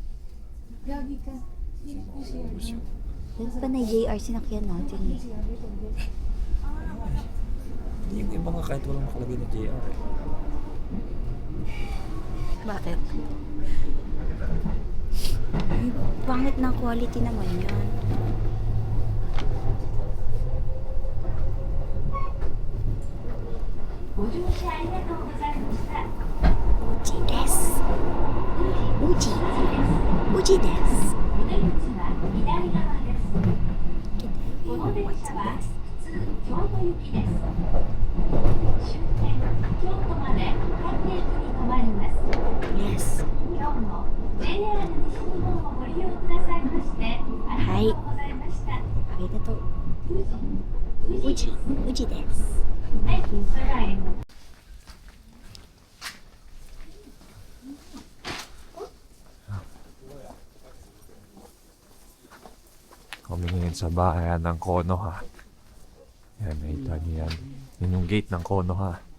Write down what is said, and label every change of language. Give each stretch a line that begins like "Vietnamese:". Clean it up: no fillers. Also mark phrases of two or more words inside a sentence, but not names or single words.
Filipino: Dahil pa na JR sinakyan natin eh. Yung iba nga kahit walang nakalagay na JR eh. Bakit? Ay, pangit na quality naman yan.
Japanese: Uji desu. Uji. Uji desu.
English: What's this? Yes.
Japanese: はい。ありがとう。宇治です。
Filipino: Kami ngayon sa bahayan ng Kono ha. Yan, nakita niyo yan. Yan yung gate ng Kono ha.